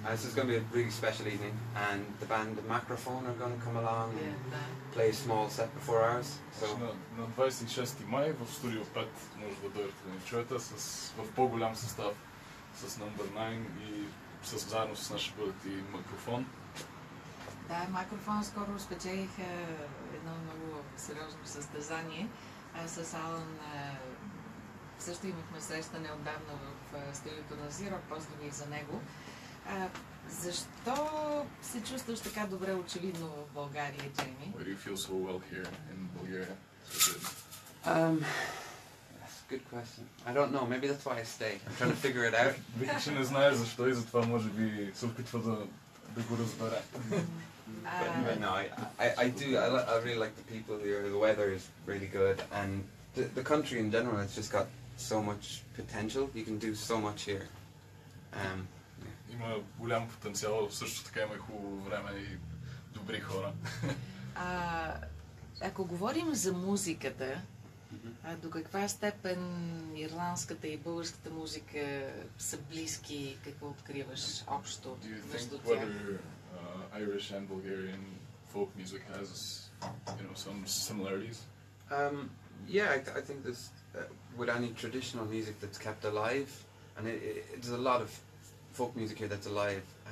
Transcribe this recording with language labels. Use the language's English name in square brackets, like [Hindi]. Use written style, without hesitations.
[English] This is going to be a really special evening, and the band The Microphone are going to come along and play a small set before ours. So [Bulgarian] На 26 май в Студио 5 може да дойдете да ни чуете в по-голям състав с Number 9 и заедно с нас ще бъдат и Микрофон. Да, Микрофон скоро спечелиха едно много сериозно състезание. С Алън също имахме среща неотдавна в студиото на Зирок, поздрави и за него. Защо се чувстваш така добре очевидно в България, Джейми? [English] Why do you feel so well here in Bulgaria? That's a good question. I don't know. Maybe that's why I stay. I'm trying to figure it out. [Bulgarian] Вика, че не знае защо и затова може би се опитва да го разбере. [English] But no, I do. I really like the people here. The weather is really good, and the country in general has just got so much potential. You can do so much here. [Bulgarian] Има голям потенциал, също така има и хубаво време и добри хора. Ако говорим за музиката, до каква степен ирландската и българската музика са близки? Какво откриваш общо между тях? [English] Do you think whether Irish and Bulgarian folk music has, some similarities? Yeah, I think there's with any traditional music that's kept alive, and there's a lot of folk music here that's alive.